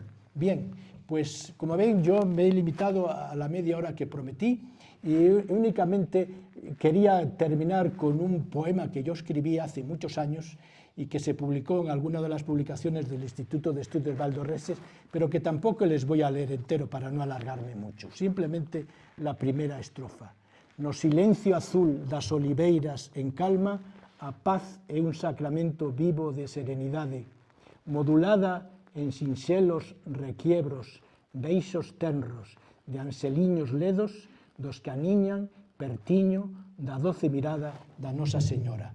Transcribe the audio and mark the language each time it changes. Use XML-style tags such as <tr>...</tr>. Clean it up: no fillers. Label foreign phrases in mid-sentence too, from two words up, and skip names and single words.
<es>Bien, pues como ven, yo me he limitado a la media hora que prometí y únicamente quería terminar con un poema que yo escribí hace muchos años y que se publicó en alguna de las publicaciones del Instituto de Estudios Valdorreses, pero que tampoco les voy a leer entero para no alargarme mucho, simplemente la primera estrofa.</es> <gl>No silencio azul das oliveiras en calma, a paz é un sacramento vivo de serenidade, modulada en sinxelos requiebros, beixos tenros, de anseliños ledos, dos que aniñan pertiño da doce mirada da Nosa Señora.</gl>